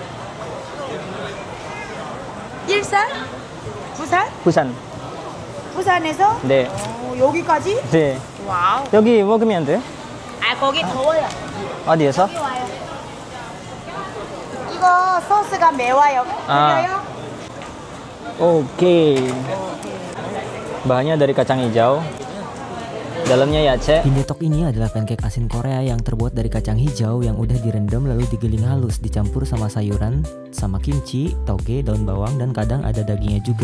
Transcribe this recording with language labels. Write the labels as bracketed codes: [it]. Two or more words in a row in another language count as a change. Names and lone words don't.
[ko] 일산? 부산? 부산. 부산에서? 네. 여기까지? 네. 와우. 여기 먹으면 돼요? 아 거기 더워요. 어디에서? 여기 와요. 이거 소스가 매워요. 아. 그래요? [id] Oke. Bahannya dari kacang hijau. Dalamnya yace. Bindetok ini adalah pancake asin Korea yang terbuat dari kacang hijau yang udah direndam lalu digiling halus, dicampur sama sayuran, sama kimchi, toge, daun bawang, dan kadang ada dagingnya juga.